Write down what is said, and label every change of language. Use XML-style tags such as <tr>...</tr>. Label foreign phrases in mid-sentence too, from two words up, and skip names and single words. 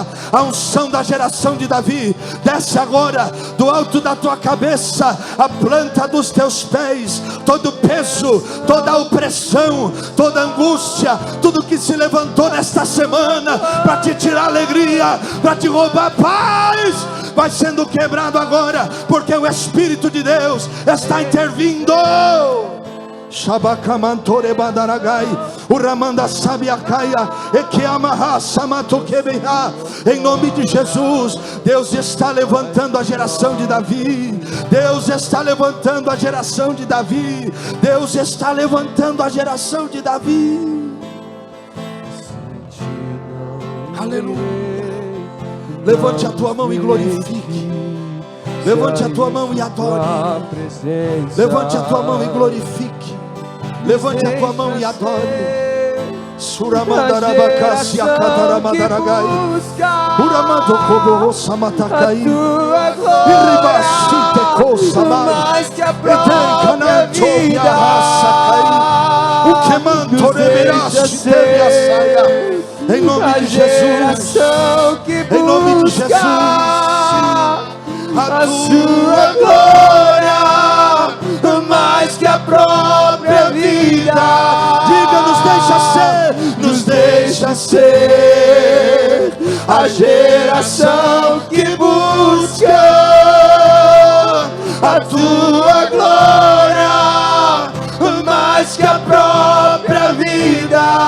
<pt>A unção da geração de Davi desce agora do alto da tua cabeça, a planta dos teus pés. Todo peso, toda opressão, toda angústia, tudo que se levantou nesta semana para te tirar alegria, para te roubar paz, vai sendo quebrado agora, porque o Espírito de Deus está intervindo. Shabakamantore badaragai, uramanda sabiacaia, ekeamaha samatokebeha. Em nome de Jesus, Deus está levantando a geração de Davi. Deus está levantando a geração de Davi. Deus está levantando a geração de Davi. Aleluia. Levante a tua mão e glorifique. Levante a tua mão e adore. Levante a tua mão e glorifique. Levante a tua mão e adore. Suramandarabacassia cataramadaragai. Uramando kobo samatakai. Iribashite kosamai. Eten canantoria rasakai. O que mantoreberaste teriasaia. Em nome de Jesus. Em nome de Jesus. A sua glória, mais que a própria vida. Diga, nos deixa ser a geração que busca a tua glória, mais que a própria vida.</pt>